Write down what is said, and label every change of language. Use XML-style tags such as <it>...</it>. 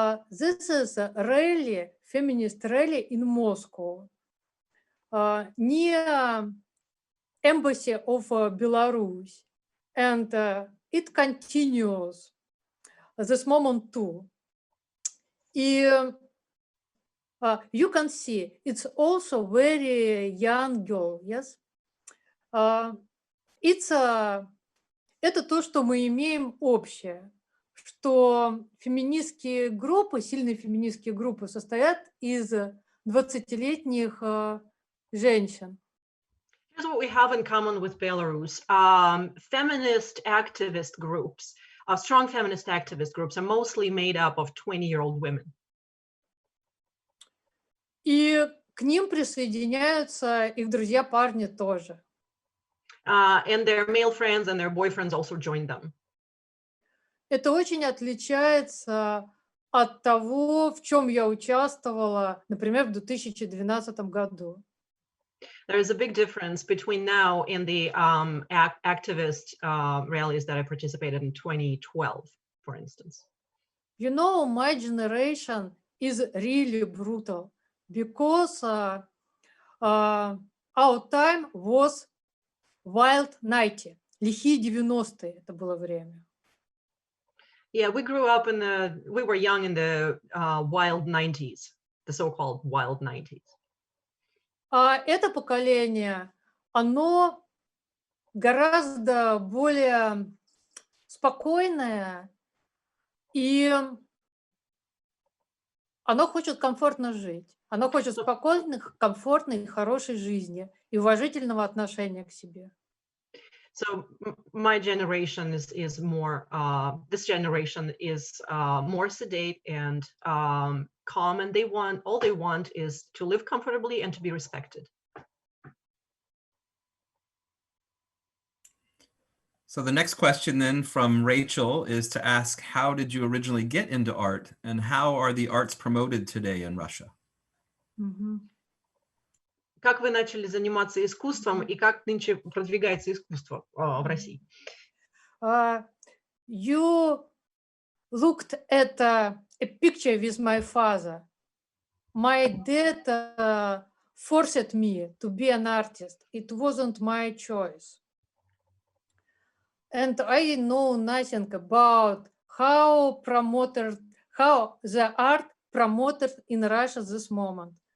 <en>This is a rally, feminist rally in Moscow, near embassy of Belarus, and it continues this moment too. You can see it's also very young girl, yes.</en> <ru>Это то, что мы имеем общее, что феминистские группы, сильные феминистские группы состоят из 20-летних женщин.</ru> <en>Here's what we have in common with Belarus. Feminist activist groups, strong feminist activist groups are mostly made up of 20-year-old women.</en> <ru>И к ним присоединяются их друзья-парни тоже.</ru> <en>And their male friends and their boyfriends also join them.</en> <ru>Это очень отличается от того, в чем я участвовала, например, в 2012 году.</ru> <en>There is a big difference between now and the activist rallies that I participated in 2012, for instance. You know, my generation is really brutal because our time was wild 90,</en> <ru>лихие 90-е это было время.</ru> <en>Yeah, we grew up we were young in the wild 90s, the so-called wild 90s.</en> <ru>А это поколение, оно гораздо более спокойное, и оно хочет комфортно жить. Оно хочет спокойных, комфортной, хорошей жизни и уважительного отношения к себе.</ru> <en>So my generation is more, this generation is more sedate and calm, and all they want is to live comfortably and to be respected. So the next question then from Rachel is to ask, how did you originally get into art and how are the arts promoted today in Russia?</en> <ru>Как вы начали заниматься искусством и как нынче продвигается искусство в России?</ru> <en>You looked at a picture with my father. My dad forced me to be an artist. It wasn't my choice. And I know nothing about how the art promoted in Russia this moment.</en>